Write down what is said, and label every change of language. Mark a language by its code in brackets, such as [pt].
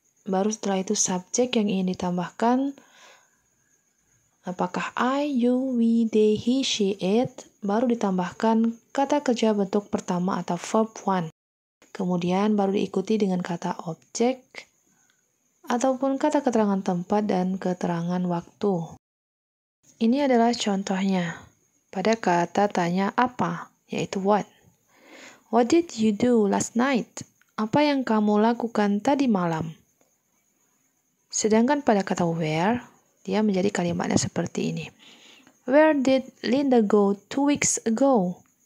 [id] Baru setelah itu subjek yang ingin ditambahkan, apakah I, you, we, they, he, she, it, baru ditambahkan kata kerja bentuk pertama atau verb one. Kemudian baru diikuti dengan kata objek ataupun kata keterangan tempat dan keterangan waktu. Ini adalah contohnya pada kata tanya apa, yaitu what. [en] What did you do last night? [id] Apa yang kamu lakukan tadi malam? Sedangkan pada kata where, dia menjadi kalimatnya seperti ini. [en] Where did Linda go 2 weeks ago?